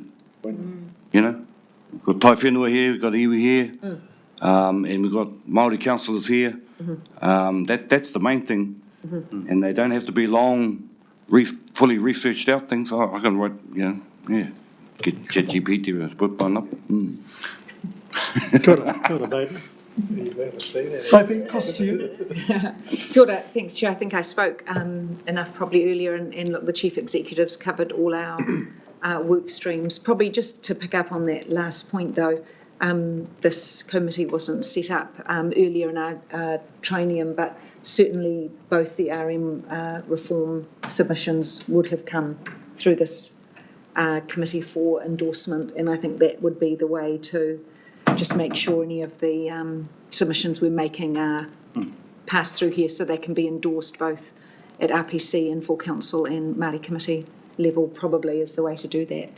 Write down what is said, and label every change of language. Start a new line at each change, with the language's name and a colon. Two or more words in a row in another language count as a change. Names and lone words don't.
English: We've got Taiwhenua here, we've got iwi here, and we've got Māori councillors here. That's the main thing, and they don't have to be long, fully researched out things. I can write, get ChatGPT to put one up.
Māori: Kia ora,
English: baby. Sophie, across to you.
Māori: Kia ora,
English: thanks, Chair. I think I spoke enough probably earlier, and look, the Chief Executive's covered all our work streams. Probably just to pick up on that last point though, this committee wasn't set up earlier in our training, but certainly both the RM reform submissions would have come through this committee for endorsement, and I think that would be the way to just make sure any of the submissions we're making are passed through here so they can be endorsed both at RPC and full council and Māori committee level probably is the way to do that.